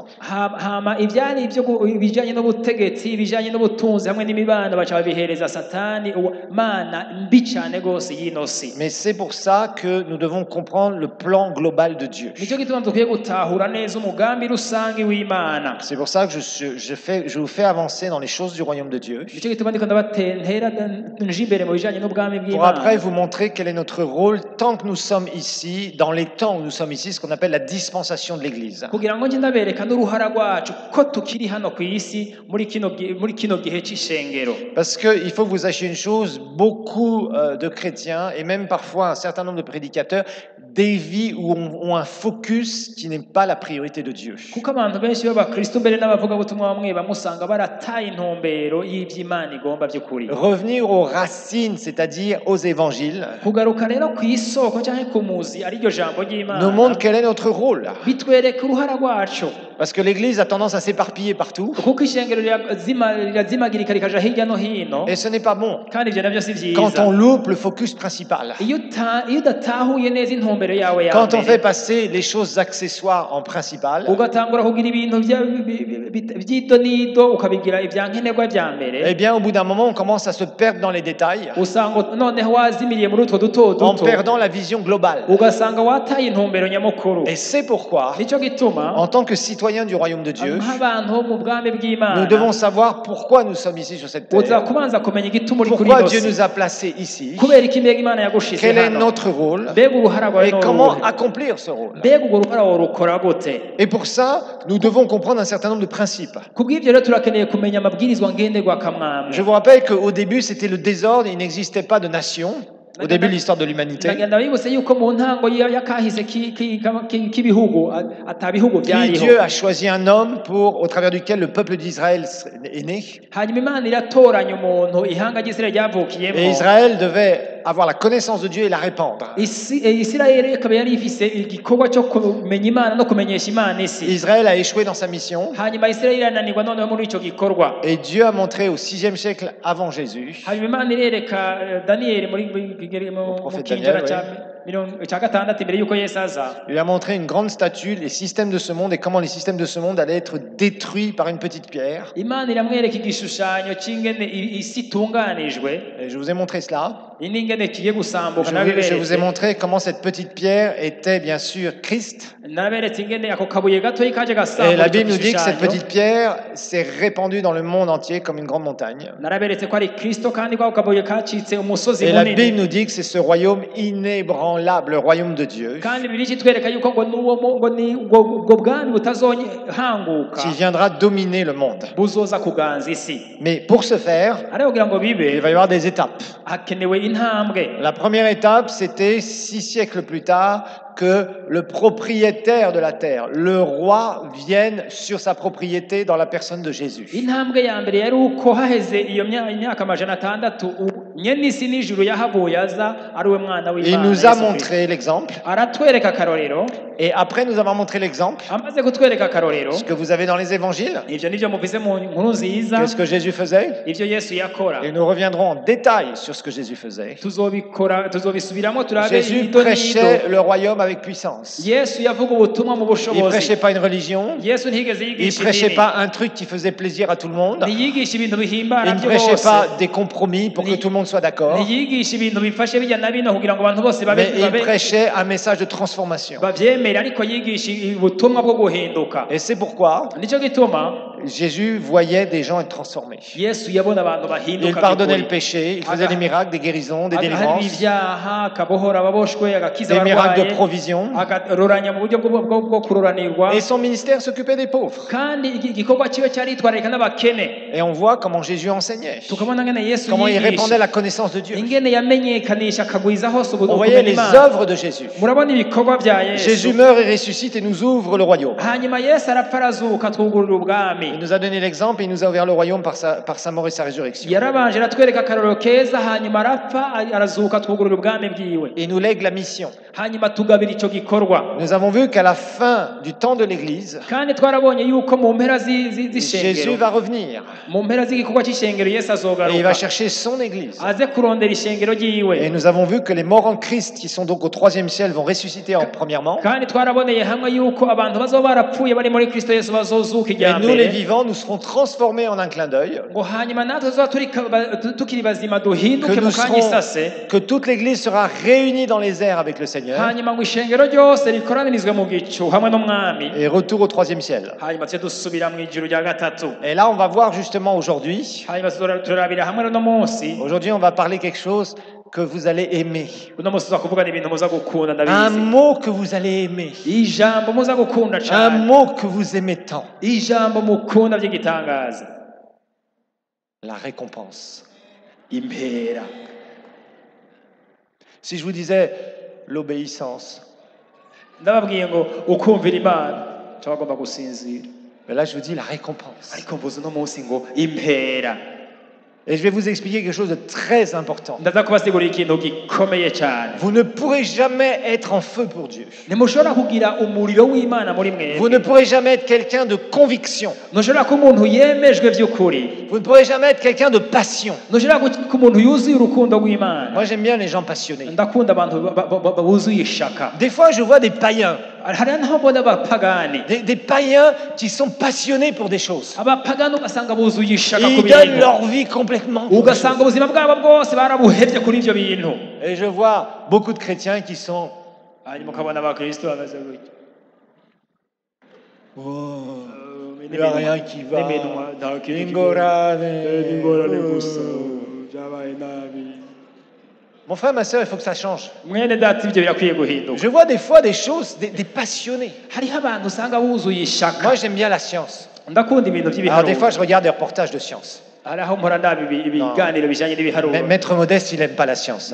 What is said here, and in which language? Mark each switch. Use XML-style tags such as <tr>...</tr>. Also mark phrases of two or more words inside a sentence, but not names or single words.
<rn>hama ibyari ibijyanye n'ubutegetsi ibijyanye n'ubutunzi hamwe n'imibano baca babihereza satani mana mbi cyane rwose y'ino si</rn> <fr>Mais c'est pour ça que nous devons comprendre le plan global de Dieu.</fr> <rn>nicyo gituma dukwiye gutahura neza umugambi rusange w'imana</rn> <fr>C'est pour ça que je vous fais avancer dans les choses du royaume de Dieu,</fr> <rn>nicyo gituma ndiko ndabatera nje imbere mu bijyanye n'ubwami</rn> <fr>pour après</fr> <rn>bw'imana</rn> <fr>vous montrer quel est notre rôle tant que nous sommes ici, dans les temps où nous sommes ici, ce qu'on appelle la dispensation de l'Église.</fr> <rn>kugira ngo njye ndabereka n'uruhara rwacu ko tukiri hano ku isi muri kino gihe cy'ishengero</rn> <fr>Parce qu'il faut que vous sachiez une chose, beaucoup de chrétiens et même parfois un certain nombre de prédicateurs dévient ou ont un focus qui n'est pas la priorité de Dieu.</fr> <rn>kuko abantu benshi b'abakristo mbere n'abavugabutumwa bamwe bamusanga barataye intumbero y'iby'imana igomba by'ukuri</rn> <fr>Revenir aux racines, c'est-à-dire aux évangiles,</fr> <rn>kugaruka rero ku isoko cyangwa ku muzi ariryo jambo</rn> <fr>nous</fr> <rn>ry'imana</rn> <fr>montre quel est notre rôle.</fr> <rn>bitwereka uruhara rwacu</rn> <fr>Parce que l'Église a tendance à s'éparpiller partout</fr> <rn>kuko ishengero rirazimagirika rikaja hirya no hino</rn> <fr>et ce n'est pas bon.</fr> <rn>kandi ibyo nabyo si</rn> <fr>Quand</fr> <rn>byiza</rn> <fr>on loupe le focus principal.</fr> <rn>iyo udatahuye neza intumbero intumbero yawe ya</rn> <fr>Quand on fait</fr> <rn>mbere</rn> <fr>passer les choses accessoires en principal,</fr> <rn>ugatangura kugira ibintu by'idonido ukabigira ibyankenerwa bya eh mbere</rn> <fr>bien, au bout d'un moment, on commence à se perdre dans les détails,</fr> <rn>usanga noneho wazimiriye muri utwo duto</rn> <fr>en</fr> <rn>duto</rn> <fr>perdant la vision globale.</fr> <rn>ugasanga wataye intumbero nyamukuru</rn> <fr>Et c'est pourquoi,</fr> <rn>nicyo gituma</rn> <fr>en tant que citoyens du royaume de Dieu,</fr> <rn>nk'abantu bo mu bwami</rn> <fr>nous</fr> <rn>bw'imana</rn> <fr>devons savoir pourquoi nous sommes ici sur cette</fr> <rn>uza</rn> <fr>terre,</fr> <rn>kubanza kumenya igituma uri kuri</rn> <fr>pourquoi</fr> <rn>ino</rn> <fr>Dieu</fr> <rn>si</rn> <fr>nous a placés ici,</fr> <rn>kubera iki mbega imana yagushize</rn> <fr>quel est</fr> <rn>hano</rn> <fr>notre rôle</fr> <rn>mbega uruhara rwawe</rn> <fr>et</fr> <rn>ni</rn> <fr>comment</fr> <rn>uruhe</rn> <fr>accomplir ce rôle.</fr> <rn>mbega urwo ruhara warukora gute</rn> <fr>Et pour ça, nous devons comprendre un certain nombre de principes.</fr> <rn>kubw'ibyo rero turakeneye kumenya amabwirizwa ngenderwa kamwamwe</rn> <fr>Je vous rappelle qu'au début, c'était le désordre, il n'existait pas de nation. Au début de l'histoire de l'humanité.</fr> <rn>ndagenda bibutse yuko mu ntango y'akahise k'ibihugu atabihugu</rn> <fr>Puis</fr> <rn>byariho</rn> <fr>Dieu a choisi un homme au travers duquel le peuple d'Israël est né.</fr> <rn>hanyuma imana iratoranya umuntu ihanga ry'isirayeli ryavukiyemo</rn> <fr>Et Israël devait avoir la connaissance de Dieu et la répandre.</fr> <rn>isirayeli ikaba yari ifise igikorwa cyo kumenya imana no kumenyesha imana isi</rn> <fr>Israël a échoué dans sa mission.</fr> <rn>hanyuma isirayeli irananirwa noneho muri icyo gikorwa</rn> <fr>Et Dieu a montré au 6e siècle avant Jésus,</fr> <rn>hanyuma imana irereka daniyeli mu</rn> <fr>prophète</fr> <rn>kinjira</rn> <fr>Daniel,</fr> <rn>cya gatandatu imbere y'uko yesu aza</rn> <fr>il lui a montré une grande statue, les systèmes de ce monde et comment les systèmes de ce monde allaient être détruits par une petite pierre.</fr> <rn>imana iramwereka igishushanyo cy'ingene isi itunganijwe</rn> <fr>Et je vous ai montré cela.</fr> <rn>n'ingene kigiye gusambuka</rn> <fr>Je vous ai montré comment cette petite pierre était bien sûr Christ.</fr> <rn>naberetse ingene ako kabuye gatoyi kaje</rn> <fr>Et</fr> <rn>gasambuka</rn> <fr>la Bible nous dit que cette petite pierre s'est répandue dans le monde entier comme une grande montagne.</fr> <rn>naraberetse ko ari kristo kandi ko ako kabuye kacitse umusozi</rn> <fr>Et la Bible</fr> <rn>munini</rn> <fr>nous dit que c'est ce royaume inébranlable, le royaume de Dieu,</fr> <rn>kandi bibiri kitwereka yuko ubwo bwami butazohanguka</rn> <fr>qui viendra dominer le monde.</fr> <rn>buzoza kuganza isi</rn> <fr>Mais pour ce faire,</fr> <rn>ariko kugira ngo</rn> <fr>il</fr> <rn>bibe</rn> <fr>va y avoir des étapes.</fr> <rn>hakenewe intambwe</rn> <fr>La première étape, c'était 6 siècles plus tard que le propriétaire de la terre, le roi, vienne sur sa propriété dans la personne de Jésus.</fr> <rn>intambwe ya mbere yari uko haheze iyo imyaka amajana atandatu nyene isi n'ijuru yahavuye aza ari we mwana</rn> <fr>Il</fr> <rn>w'imana</rn> <fr>nous a</fr> <rn>Yesu Kristo.</rn> <fr>montré l'exemple.</fr> <rn>aratwereka akarorero</rn> <fr>Et après nous avoir montré l'exemple,</fr> <rn>amaze kutwereka akarorero</rn> <fr>ce que vous avez dans les évangiles,</fr> <rn>ivyo nivyo muvise mu nkuru nziza</rn> <fr>qu'est-ce que Jésus faisait?</fr> <rn>ivyo yesu yakora</rn> <fr>Et nous reviendrons en détail sur ce que Jésus faisait.</fr> <rn>tuzobisubiramo turabe</rn> <fr>Jésus</fr> <rn>ito</rn> <fr>prêchait</fr> <rn>n'ido</rn> <fr>le royaume avec puissance.</fr> <rn>yesu yavuga ubutumwa mu</rn> <fr>Il ne</fr> <rn>bushobozi</rn> <fr>prêchait pas une religion.</fr> <rn>yesu ntigeze</rn> <fr>Il ne</fr> <rn>yigisha</rn> <fr>prêchait</fr> <rn>idini</rn> <fr>pas un truc qui faisait plaisir à tout le monde.</fr> <rn>ntiyigisha ibintu bihimbara</rn> <fr>Il ne</fr> <rn>byo</rn> <fr>prêchait</fr> <rn>bose</rn> <fr>pas des compromis pour que tout le monde soit d'accord.</fr> <rn>ntiyigisha ibintu bifashe bijya na bino kugira ngo abantu bose</rn> <fr>Mais il prêchait un message de transformation.</fr> <rn>bavyemere ariko yigisha ubutumwa bwo guhinduka</rn> <fr>Et c'est pourquoi</fr> <rn>nicyo gituma</rn> <fr>Jésus voyait des gens être transformés.</fr> <rn>yesu yabona abantu</rn> <fr>Il</fr> <rn>bahinduka</rn> <fr>pardonnait le</fr> <rn>by'ukuri.</rn> <fr>péché, il faisait des miracles, des guérisons, des</fr> <rn>agahana</rn> <fr>délivrances,</fr> <rn>ibyaha akabohora ababoshwe agakiza</rn> <fr>des miracles de</fr> <rn>abarwaye</rn> <fr>provision.</fr> <rn>akaroranya mu buryo bwo kuroranirwa</rn> <fr>Et son ministère s'occupait des pauvres.</fr> <rn>kandi igikorwa kiwe cyaritwararika n'abakene</rn> <fr>Et on voit comment Jésus enseignait,</fr> <rn>tukabona ngene yesu</rn> <fr>comment il répandait</fr> <rn>yigisha</rn> <fr>la connaissance de Dieu.</fr> <rn>ingene yamenyekanisha akagwiza hose</rn> <fr>On voyait</fr> <rn>ubumenyi</rn> <fr>les</fr> <rn>Imana</rn> <fr>œuvres de Jésus.</fr> <rn>murabona ibikorwa bya yesu</rn> <fr>Jésus meurt et ressuscite et nous ouvre le royaume.</fr> <rn>hanyuma yesu arapfa arazuka twugurura ubwami</rn> <fr>Il nous a donné l'exemple et il nous a ouvert le royaume par sa mort et sa résurrection.</fr> <rn>yarabanje aratwereka akarorero keza hanyuma arapfa arazuka twugurura ubwami bwiwe</rn> <fr>Et il nous lègue la mission.</fr> <rn>hanyuma tugabira icyo gikorwa</rn> <fr>Nous avons vu qu'à la fin du temps de l'Église,</fr> <rn>kandi twarabonye yuko mu mpera</rn> <fr>Jésus</fr> <rn>z'ishengero</rn> <fr>va revenir</fr> <rn>mu mpera z'igikorwa cy'ishengero yesu</rn> <fr>et il va</fr> <rn>azogaruka</rn> <fr>chercher son Église.</fr> <rn>aze kurondera ishengero</rn> <fr>Et</fr> <rn>ryiwe</rn> <fr>nous avons vu que les morts en Christ, qui sont donc au 3e ciel, vont ressusciter premièrement.</fr> <rn>kandi twaraboneye hamwe yuko abantu bazoba barapfuye bari muri kristo yesu bazozuka</rn> <fr>Et</fr> <rn>ijya</rn> <fr>nous, les</fr> <rn>mbere</rn> <fr>vivants, nous serons transformés en un clin d'œil.</fr> <rn>ngo hanyuma natwe tuzoba tukiri bazima duhinduke</rn> <fr>Que</fr> <rn>mu</rn> <fr>nous</fr> <rn>kanya</rn> <fr>serons,</fr> <rn>isase</rn> <fr>que toute l'Église sera réunie dans les airs avec le Seigneur.</fr> <rn>hanyuma ngo ishengero ryose rikoranirizwe mu gicu hamwe n'umwami</rn> <fr>Et retour au 3e ciel.</fr> <rn>hanyuma tujye dusubira mu ijuru rya gatatu</rn> <fr>Et là, on va voir justement aujourd'hui.</fr> <rn>hanyuma turabira hamwe uno munsi</rn> <fr>Aujourd'hui, on va parler quelque chose que vous allez aimer.</fr> <rn>uno munsi tuza kuvugana ibintu muza gukunda</rn> <fr>Un</fr> <rn>ndabizi</rn> <fr>mot que vous allez aimer.</fr> <rn>ijambo muza gukunda</rn> <fr>Un</fr> <rn>cyane</rn> <fr>mot que vous aimez tant.</fr> <rn>ijambo mukunda by'igitangaza</rn> <fr>La récompense.</fr> <rn>impera</rn> <fr>Si je vous disais l'obéissance,</fr> <rn>ndababwiye ngo ukumvira imana cyangwa agomba gusinzira</rn> <fr>mais là je vous dis la récompense.</fr> <rn>ariko mvuze uno munsi ngo impera</rn> <fr>Et je vais vous expliquer quelque chose de très important.</fr> <rn>ndaza kubasigurira ikintu gikomeye cyane.</rn> <fr>Vous ne pourrez jamais être en feu pour Dieu.</fr> <rn>Ntimushobora kugira umuriro w'Imana muri</rn> <fr>Vous ne</fr> <rn>mwebwe.</rn> <fr>pourrez jamais être quelqu'un de conviction.</fr> <rn>Ntushobora kuba umuntu yemejwe by'ukuri.</rn> <fr>Vous ne pourrez jamais être quelqu'un de passion.</fr> <rn>Ntushobora kuba umuntu yuzuye urukundo rw'Imana.</rn> <fr>Moi, j'aime bien les gens passionnés.</fr> <rn>ndakunda abantu buzuye ishaka.</rn> <fr>Des fois, je vois des païens.</fr> <rn>hari n'aho mbona abapagani.</rn> <fr>Des païens qui sont passionnés pour des choses.</fr> <rn>abapagani ugasanga buzuye ishaka ku</rn> <fr>Ils donnent</fr> <rn>bintu.</rn> <fr>leur vie complètement pour des choses.</fr> <rn>ugasanga ubuzima bwabo bwose barabuhevye kuri ivyo bintu.</rn> <fr>Et je vois beaucoup de chrétiens qui sont...</fr> <rn>hanyuma ukabona abakristo bameze gutya.</rn> <fr>Oh, il n'y a rien qui va.</fr> <rn>n'iminwa nta kintu Ingorane. gusa byabaye nabi.</rn> <fr>Mon frère, ma soeur, il faut que ça change.</fr> <rn>mwene data ivyo birakwiye guhinduka.</rn> <fr>Je vois des fois des choses, des passionnés.</fr> <rn>hariho abantu usanga buzuye ishaka.</rn> <fr>Moi, j'aime bien la science.</fr> <rn>ndakunda ibintu</rn> <fr>Alors, des</fr> <rn>by'ibiharuro.</rn> <fr>fois, je regarde des reportages de science.</fr> <rn>hari aho mpora ndaba ibiganiro bijanye n'ibiharuro.</rn> <fr>Maître Modeste, il n'aime pas la science.</fr>